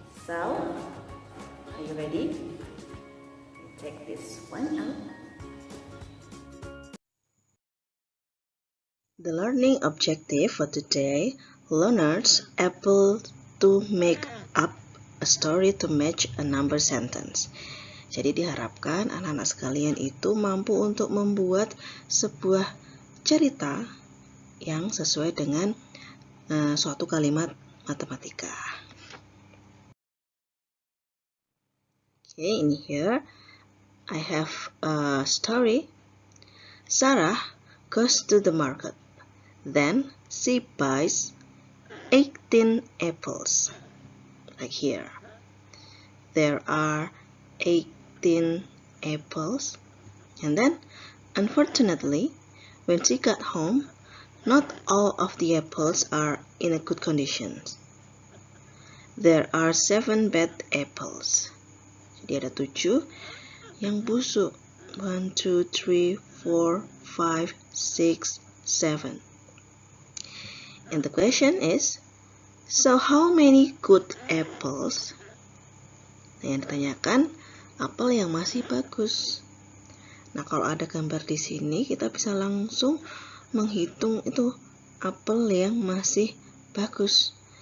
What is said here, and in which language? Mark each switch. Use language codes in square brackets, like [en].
[en] So, are you ready? Take this one out. The learning objective for today: learners able to make up a story to match a number sentence. [id] Jadi diharapkan anak-anak sekalian itu mampu untuk membuat sebuah cerita yang sesuai dengan suatu kalimat matematika. [en] Okay, in here I have a story. Sarah goes to the market. Then she buys 18 apples. Like here. There are 18 apples. And then, unfortunately, when she got home, not all of the apples are in a good condition. There are 7 bad apples. [id] Jadi ada 7 yang busuk. [en] 1, 2, 3, 4, 5, 6, 7. And the question is, so how many good apples? [id] Nah, yang ditanyakan, apel yang masih bagus. Nah, kalau ada gambar di sini, kita bisa langsung menghitung itu apel yang masih bagus.